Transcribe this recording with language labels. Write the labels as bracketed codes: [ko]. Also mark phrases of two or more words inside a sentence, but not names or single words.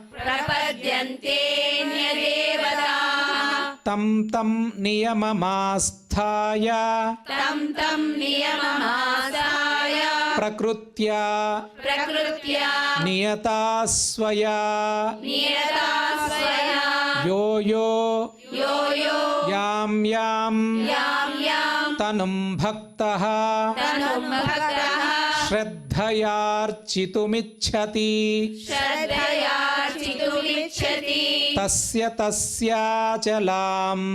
[sa] ప్రపద్యంతేన్యదేవతాః తం తం నియమమాస్థాయ తం తం నియమమాసాయ ప్రకృత్యా ప్రకృత్యా నియతా స్వయా నియతా స్వయా యో యో యో యో యాం యాం యాం యాం तनुं भक्तः तनुं भक्तः श्रद्धयार्चितुमिच्छति श्रद्धयार्चितुमिच्छति तस्य तस्याचलां